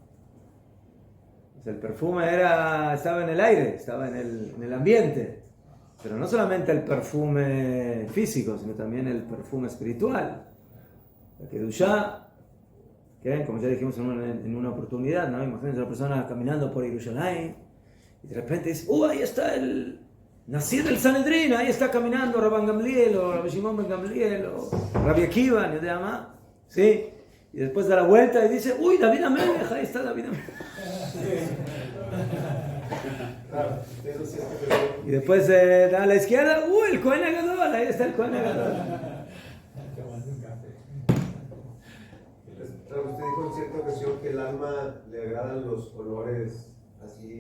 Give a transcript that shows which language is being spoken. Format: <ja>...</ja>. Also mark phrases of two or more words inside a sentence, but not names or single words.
<es>El perfume estaba en el aire, estaba en el ambiente, pero no solamente el perfume físico, sino también el perfume espiritual. La Kedushá, que como ya dijimos en una oportunidad, ¿no? Imagínense a una persona caminando por Jerusalén y de repente dice, ahí está el Nasir del Sanedrín, ahí está caminando Rabban Gamliel o Rabbi Shimon ben Gamliel o Rabbi Akiva, ni idea más, ¿sí? Y después da la vuelta y dice, David Amelech, ahí está David Amelech. Y después da a la izquierda, el</es> <he>כהן הגדול,</he> <es>ahí está el</es> <he>כהן הגדול.</he> <es>Usted dijo en cierta ocasión que el alma le agradan los olores así.</es>